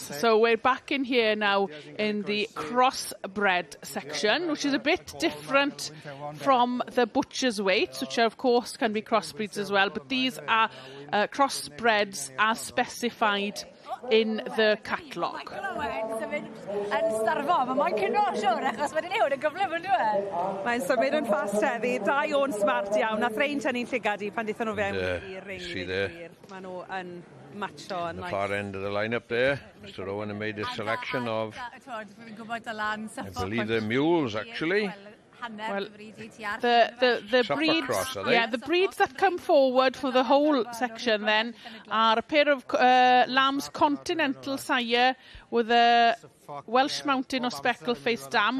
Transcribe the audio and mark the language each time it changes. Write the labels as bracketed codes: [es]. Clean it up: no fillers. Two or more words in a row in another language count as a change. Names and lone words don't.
[en] So we're back in here now in the crossbred section, which is a bit different from the butcher's weights, which of course can be crossbreeds as well, but these are crossbreds as specified in the catalogue. [cy] Mae'n symud yn fast heddi, dau o'n smart iawn, nath rein tynnu'n llygad I pan dethon nhw fewn i'r ring. [en] See there, [cy] Maen nhw yn matcho yn [en] the far end of the lineup there. Mr. Owen had made his selection of, I believe they're mules actually. Well, the breeds, cross, the breeds that come forward for the whole section then are a pair of lambs continental sire with a Welsh mountain or speckled-faced dam.